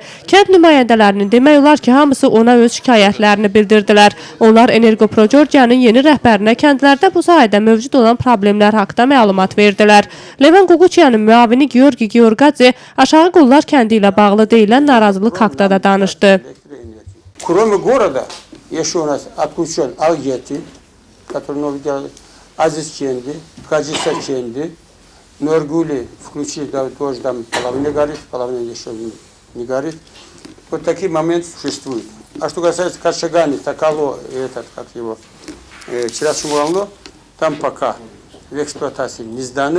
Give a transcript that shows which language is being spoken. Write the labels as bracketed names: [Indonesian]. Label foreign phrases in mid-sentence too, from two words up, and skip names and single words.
[Azerbaijani] Kənd nümayəndələrinin demək olar ki, hamısı ona öz şikayətlərini bildirdilər. Onlar Energopro Georgia'nın yeni rəhbərinə kəndlərdə bu sahədə mövcud olan problemlər haqqında məlumat verdilər. Levan Ququçiyanın müavini Georgi Georgadze Aşağı Qullar kəndi ilə bağlı deyilən narazılıq haqqında da danışdı. [Russian] Кроме города, еще у нас отключен Алгети, который новый делает, Азиз Ченди, Хаджиса Ченди, Нургули включили, да, тоже там половина горит, половина еще не горит. Вот такие моменты существуют. А что касается Кашагани, Такало, этот, как его, Чирашумуравно, там пока в эксплуатации не сданы.